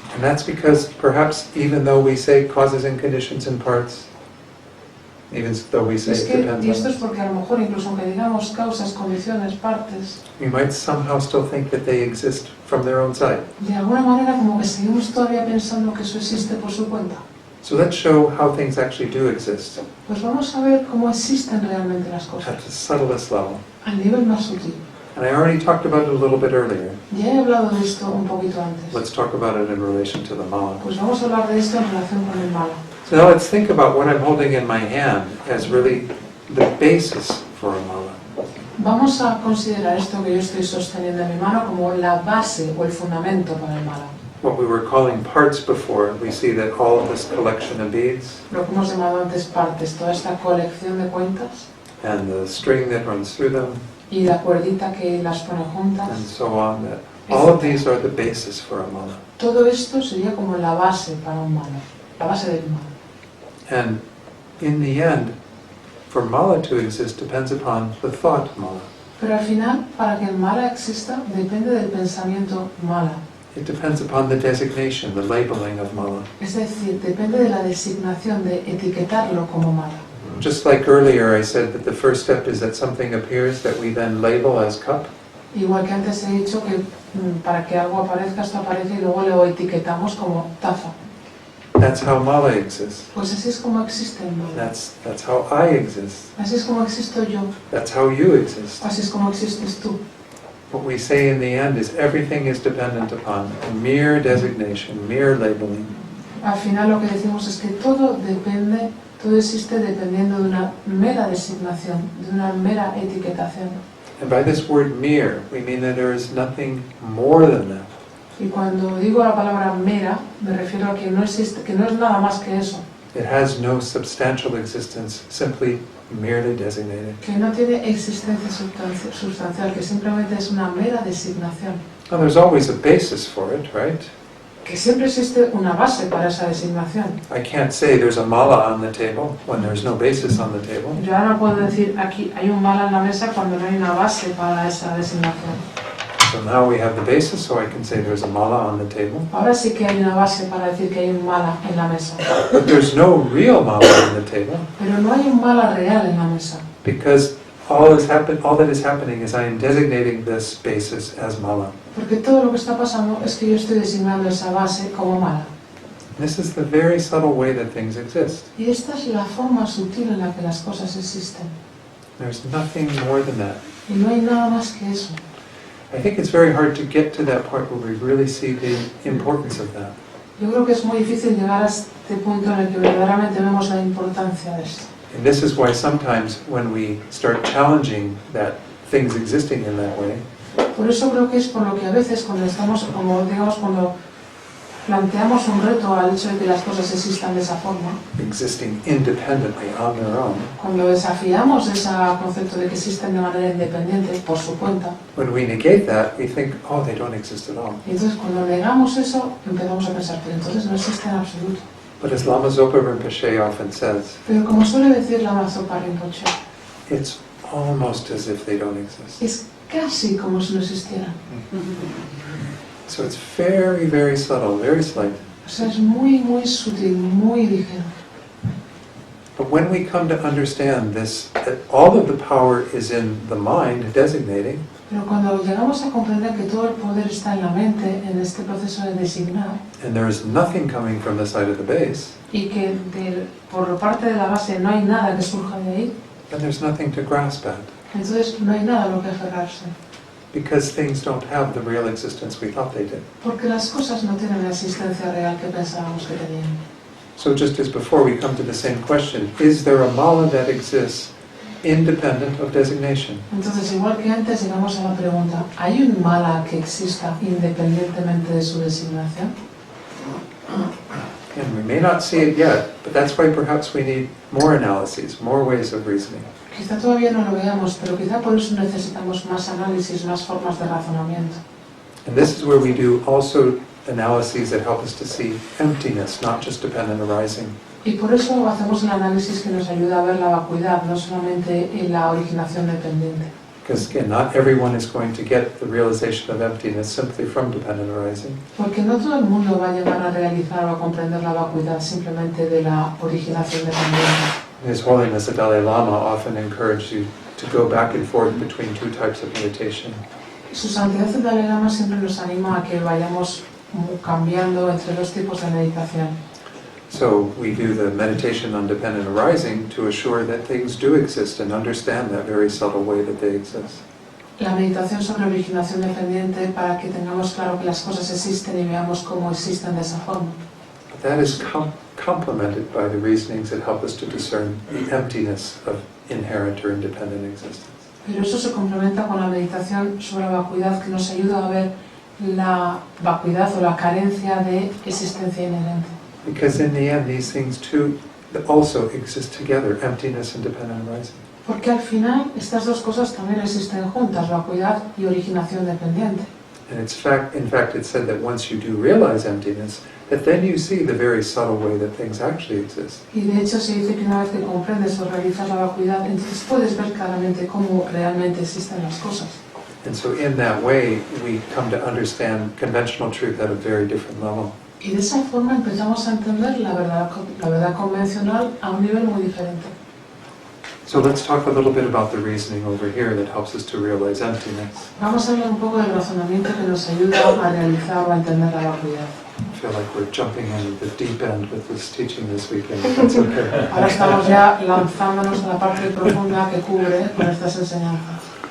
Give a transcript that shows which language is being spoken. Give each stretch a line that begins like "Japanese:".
English: And that's because perhaps even though we say causes and conditions in parts, even though we say
Spanish: Es
English: it
Spanish: que,
English: depends
Spanish: y esto es
English: on,
Spanish: porque a lo mejor incluso aunque digamos causas, condiciones, partes,
English: we might somehow still think that they exist from their own side.
Spanish: de alguna manera como que seguimos todavía pensando que eso existe por su cuenta.
English: So let's show how things actually do exist
Spanish: Pues vamos a ver cómo existen realmente las cosas,
English: at the subtlest level.
Spanish: al nivel más sutil.
English: And I already talked about it a little bit earlier.
Spanish: Ya he hablado de esto un poquito antes.
English: Let's talk about it in relation to the mala.
Spanish: Pues vamos a hablar de esto en relación con el malo.
English: So now let's think about what I'm holding in my hand as really the basis for a mala.
Spanish: Vamos a considerar esto que yo estoy sosteniendo en mi mano como la base o el fundamento para el malo.
English: What we were calling parts before, we see that all of this collection of beads
Spanish: Lo que hemos llamado antes partes, toda esta colección de cuentas
English: and the string that runs through them
Spanish: y la cuerdita que las pone juntas,
English: and so on, that all of these are the basis for a mala.
Spanish: todo esto sería como la base para un malo, la base del malo.
English: And in the end, for mala to exist depends upon the thought mala.
Spanish: Pero al final, para que el mala exista, depende del pensamiento mala.
English: It depends upon the designation, the labeling of mala.
Spanish: Es decir, depende de la designación, de etiquetarlo como mala.
English: Just like earlier I said that the first step is that something appears that we then label as cup.
Spanish: Igual que antes he dicho que para que algo aparezca, esto aparece y luego lo etiquetamos como taza.
English: That's how mala exists.
Spanish: Pues así es como existe el mala.
English: That's how I exist.
Spanish: Así es como existo yo.
English: That's how you exist.
Spanish: Así es como existes tú.
English: What we say in the end is everything is dependent upon a mere designation, mere labeling.
Spanish: Al final lo que decimos es que todo depende, todo existe dependiendo de una mera designación, de una mera etiquetación.
English: And by this word mere, we mean that there is nothing more than that.
Spanish: Y cuando digo la palabra mera, me refiero a que no existe, que no es nada más que eso,
English: It has no substantial existence, simply merely designated.
Spanish: que no tiene existencia sustancial, que simplemente es una mera designación.
English: Now there's always a basis for it, right?
Spanish: Que siempre existe una base para esa designación.
English: I can't say there's a mala on the table when there's no basis on the table.
Spanish: Yo ahora no puedo decir aquí hay un mala en la mesa cuando no hay una base para esa designación.
English: So now we have the basis, so I can say there's a mala on the table.
Spanish: Ahora sí que hay una base para decir que hay un mala en la mesa.
English: But there's no real mala on the table
Spanish: Pero no hay un mala real en la mesa.
English: because all that is happening is I am designating this basis as mala.
Spanish: Porque todo lo que está pasando es que yo estoy designando esa base como mala.
English: This is the very subtle way that things exist.
Spanish: Y esta es la forma sutil en la que las cosas existen.
English: There's nothing more than that.
Spanish: Y no hay nada más que eso.
English: I think it's very hard to get to that point where we really see the importance of that.
Spanish: Yo creo que es muy difícil llegar a este punto en el que verdaderamente vemos la importancia de esto.
English: And this is why sometimes when we start challenging that things existing in that way,
Spanish: Por eso creo que es por lo que a veces cuando estamos, como digamos, cuando planteamos un reto al hecho de que las cosas existan de esa forma,
English: existing independently on their own,
Spanish: cuando desafiamos ese concepto de que existen de manera independiente por su cuenta,
English: when we negate that, we think, oh, they don't exist at all.
Spanish: y entonces cuando negamos eso empezamos a pensar, pero entonces no existe en absoluto.
English: But as Lama Zopa Rinpoche often says,
Spanish: Pero como suele decir Lama Zopa Rinpoche,
English: it's almost as if they don't exist.
Spanish: es casi como si no existieran.
English: So it's very, very subtle, very slight.
Spanish: O sea, es muy, muy sutil, muy ligero.
English: But when we come to understand this, that all of the power is in the mind designating,
Spanish: Pero cuando llegamos a comprender que todo el poder está en la mente, en este proceso de designar,
English: and there is nothing coming from the side of the base,
Spanish: y que por parte de la base no hay nada que surja de ahí,
English: then there's nothing to grasp at.
Spanish: entonces no hay nada a lo que aferrarse.
English: Because things don't have the real existence we thought they did.
Spanish: Porque las cosas no tienen la existencia real que pensábamos que tenían.
English: So just as before, we come to the same question, is there a mala that exists independent of designation?
Spanish: Entonces, igual que antes, llegamos a la pregunta, ¿hay un mala que exista independientemente de su designación?
English: And we may not see it yet, but that's why perhaps we need more analyses, more ways of reasoning.
Spanish: Quizá todavía no lo veamos, pero quizá por eso necesitamos más análisis, más formas de razonamiento.
English: And this is where we do also analyses that help us to see emptiness, not just dependent arising.
Spanish: Y por eso hacemos el análisis que nos ayuda a ver la vacuidad, no solamente en la originación dependiente.
English: Because again, not everyone is going to get the realization of emptiness simply from dependent arising.
Spanish: Porque no todo el mundo va a llegar a realizar o a comprender la vacuidad simplemente de la originación dependiente.
English: His Holiness the Dalai Lama often encouraged you to go back and forth between two types of meditation.
Spanish: Su Santidad el Dalai Lama siempre nos anima a que vayamos cambiando entre dos tipos de meditación.
English: So we do the meditation on dependent arising to assure that things do exist and understand that very subtle way that they exist.
Spanish: La meditación sobre originación dependiente para que tengamos claro que las cosas existen y veamos cómo existen de esa forma.
English: But that is complemented by the reasonings that help us to discern the emptiness of inherent or independent existence.
Spanish: Pero eso se complementa con la meditación sobre la vacuidad que nos ayuda a ver la vacuidad o la carencia de existencia inherente.
English: Because in the end, these things too also exist together, emptiness and dependent arising.
Spanish: Porque al final estas dos cosas también existen juntas, vacuidad y originación dependiente.
English: And in fact, it's said that once you do realize emptiness, that then you see the very subtle way that things actually exist.
Spanish: Y de hecho se dice que una vez que comprendes o realizas la vacuidad, entonces puedes ver claramente cómo realmente existen las cosas.
English: And so in that way, we come to understand conventional truth at a very different level.
Spanish: Y de esa forma empezamos a entender la verdad convencional a un nivel muy diferente.
English: So let's talk a little bit about the reasoning over here that helps us to realize emptiness.
Spanish: Vamos a hablar un poco del razonamiento que nos ayuda a realizar o a entender la vacuidad.
English: I feel like we're jumping into the deep end with this teaching this weekend, but that's okay.
Spanish: Ahora estamos ya lanzándonos a la parte profunda que cubre con estas enseñanzas.